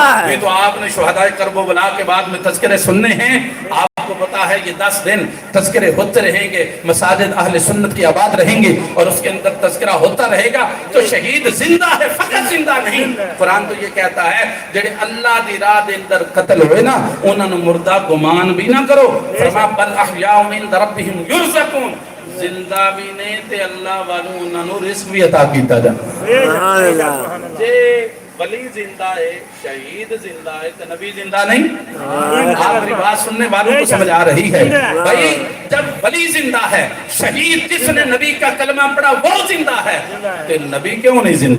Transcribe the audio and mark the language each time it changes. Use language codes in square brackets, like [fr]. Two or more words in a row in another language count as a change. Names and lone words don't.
[ur] یہ تو آپ نے شہدائے کرب و بلا کے بعد میں تذکرے سننے ہیں. آپ کو پتا ہے یہ 10 دن تذکرے ہوتے رہیں گے، مساجد اہل سنت کی آباد رہیں گی اور اس کے اندر تذکرہ ہوتا رہے گا، تو شہید زندہ ہے، فقط زندہ نہیں۔ [pa] قرآن تو یہ کہتا ہے جڑے اللہ دی راہ دے اندر قتل ہوئے نا انہاں نوں مردہ گمان بھی نہ کرو، فرمایا [ar] بل احیاء عند ربہم یرزقون، [pa] زندہ بھی نے تے اللہ والوں انہاں نوں رزق بھی عطا کیتا جانا۔ جے ولی زندہ ہے، شہید زندہ ہے، تو نبی زندہ نہیں؟ [ur] آخری بات سننے والوں کو سمجھ آ رہی ہے بھائی، جب ولی زندہ ہے، شہید جس نے نبی کا کلمہ پڑھا وہ زندہ ہے، تو نبی کیوں نہیں زندہ؟